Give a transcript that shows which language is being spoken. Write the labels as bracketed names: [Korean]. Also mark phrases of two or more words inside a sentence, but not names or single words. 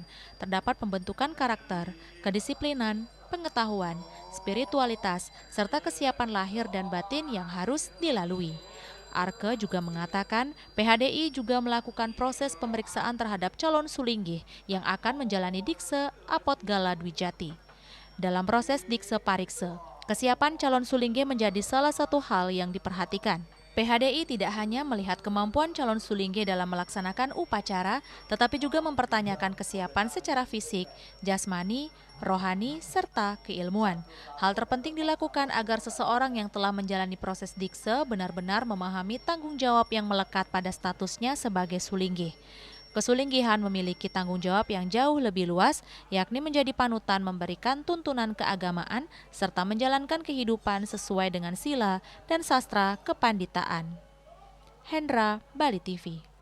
[Indonesian] Terdapat pembentukan karakter, kedisiplinan, pengetahuan, spiritualitas, serta kesiapan lahir dan batin yang harus dilalui. Arke juga mengatakan PHDI juga melakukan proses pemeriksaan terhadap calon sulinggih yang akan menjalani dikse Apot Gala Dwijati. Dalam proses dikse parikse, kesiapan calon sulinggih menjadi salah satu hal yang diperhatikan. PHDI tidak hanya melihat kemampuan calon sulinggih dalam melaksanakan upacara, tetapi juga mempertanyakan kesiapan secara fisik, jasmani, rohani, serta keilmuan. Hal terpenting dilakukan agar seseorang yang telah menjalani proses dikse benar-benar memahami tanggung jawab yang melekat pada statusnya sebagai sulinggih. Kesulinggihan memiliki tanggung jawab yang jauh lebih luas, yakni menjadi panutan memberikan tuntunan keagamaan serta menjalankan kehidupan sesuai dengan sila dan sastra kepanditaan. Hendra, Bali TV.